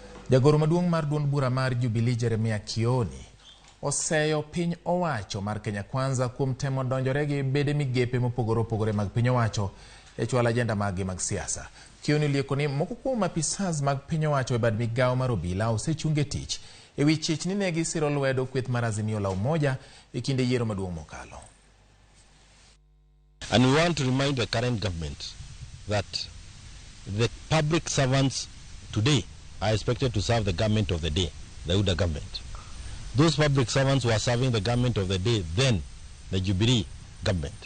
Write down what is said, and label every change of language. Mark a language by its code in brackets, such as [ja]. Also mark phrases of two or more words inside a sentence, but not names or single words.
[luo] Jagoro maduong' mar duond bura mar Jubilee Kioni oseyo piny owacho mar Kenya Kwanza kuom temo donjore gi bede migepe mopogore opogore mag piny owacho e chwalo ajenda mag siasa. Kioni lieko ni moko kuom apisas mag piny owacho e bad migawo mar obila osechunge tich e wi chich ni ne gisiro lwedo kweth mar Azimio la Umoja e kinde yiero maduong' mokalo. [en] And we want to remind the current government that the public servants today are expected to serve the government of the day, the UDA government. Those public servants who are serving the government of the day, then the Jubilee government.